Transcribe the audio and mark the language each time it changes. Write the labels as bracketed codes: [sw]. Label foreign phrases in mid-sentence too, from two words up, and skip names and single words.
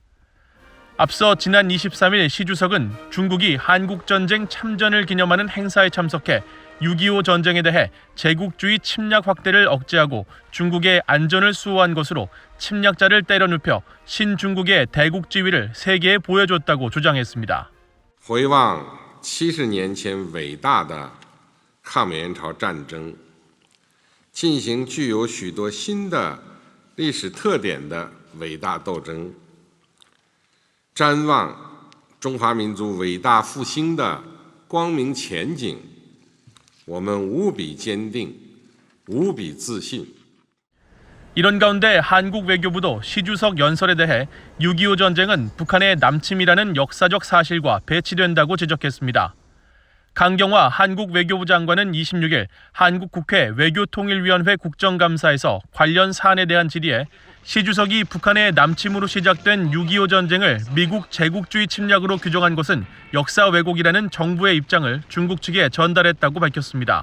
[ko] 앞서 지난 23일 시 주석은 중국이 한국전쟁 참전을 기념하는 행사에 참석해 6.25 전쟁에 대해 제국주의 침략 확대를 억제하고 중국의 안전을 수호한 것으로 침략자를 때려눕혀 신중국의 대국지위를 세계에 보여줬다고 주장했습니다. [zh] 回望70年前伟大的抗美援朝战争，进行具有许多新的历史特点的伟大斗争。瞻望中华民族伟大复兴的光明前景，我们无比坚定，无比自信。 [ko] 이런 가운데 한국 외교부도 시 주석 연설에 대해 6.25 전쟁은 북한의 남침이라는 역사적 사실과 배치된다고 지적했습니다. 강경화 한국 외교부 장관은 26일 한국 국회 외교통일위원회 국정감사에서 관련 사안에 대한 질의에 시 주석이 북한의 남침으로 시작된 6.25 전쟁을 미국 제국주의 침략으로 규정한 것은 역사 왜곡이라는 정부의 입장을 중국 측에 전달했다고 밝혔습니다.